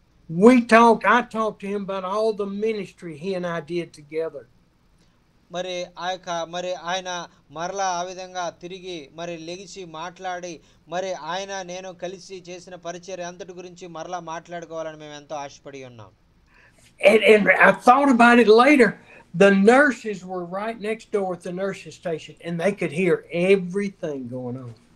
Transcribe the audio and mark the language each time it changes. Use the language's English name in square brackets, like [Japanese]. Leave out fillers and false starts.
[English] I talked to him about all the ministry he and I did together. [Telugu] మరి ఆయన మరలా ఆ విధంగా తిరిగి మరి లెగిసి మాట్లాడి మరి నేను కలిసి చేసిన పరిచర్య అంతటి గురించి మరలా మాట్లాడుకోవాలని మేము ఎంతో ఆశపడి ఉన్నాం. [English] And I thought about it later. The nurses were right next door at the nurses station, and they could hear everything going on.